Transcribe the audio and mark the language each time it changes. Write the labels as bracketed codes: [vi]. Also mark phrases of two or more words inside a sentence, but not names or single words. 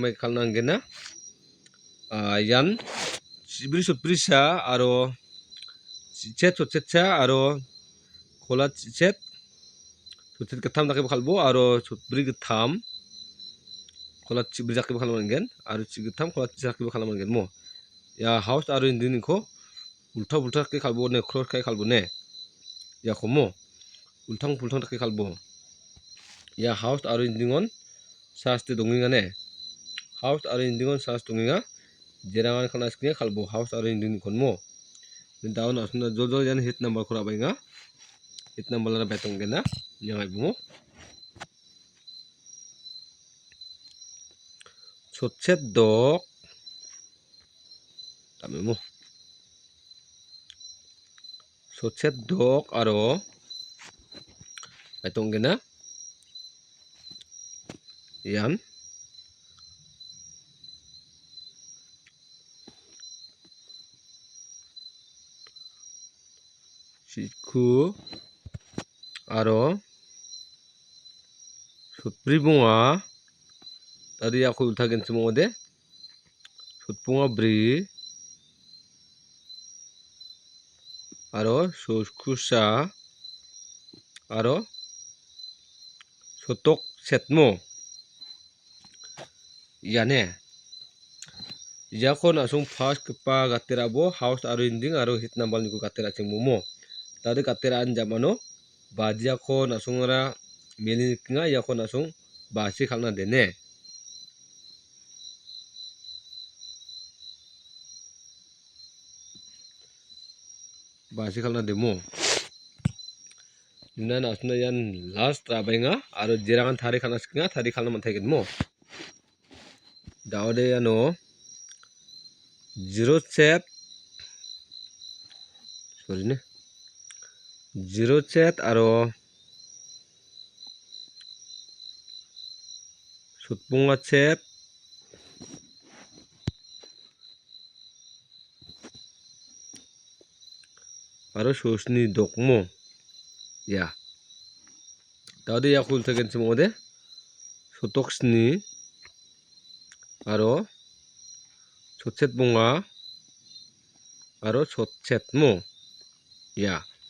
[grt] mai ke khalnangen na yan Sibri suprisa aro chichet chochetcha aro khola chichet chochet gatham dake khalbo aro sutbri gatham khola chibri jakke khalmangen aro chigatham khola chakke khalmangen mo ya house aro ending ko ulta ke khalbo ne cross kai khalbo ne ya khomo ultang ke khalbo ya house aro ending on saste donginga ne house aro ending on sas donginga jerangan khana skne khalbo house aro ending konmo daun asuna jol yan [en] hit number [grt] khora bainga [en] hit number [grt] la betong gena nyangai bumo sotchet dok tamemo sotchet dok aro betong gena yan siku aro sutbri bunga tadi aku ultagen semode sutpunga bri aro suskusa aro sotok setmo yane yakon asung first kepa gaterabo house aro ending aro [en] hit number [grt] niko gatera chengmomo tadi gateraan jamano bajia kon asungara melikinga yakon asung basi khalna dene basi khalna demo nan asuna yan last trabainga aro jerangan thari khana skinga thari khalna manthaigen mo daude yano 0 [en] set sorry [grt] ne 0 set aro sutpunga set aro sosni dokmo ya daude yakul tegen semode sotoksni aro sotset bunga aro sotsetmo ya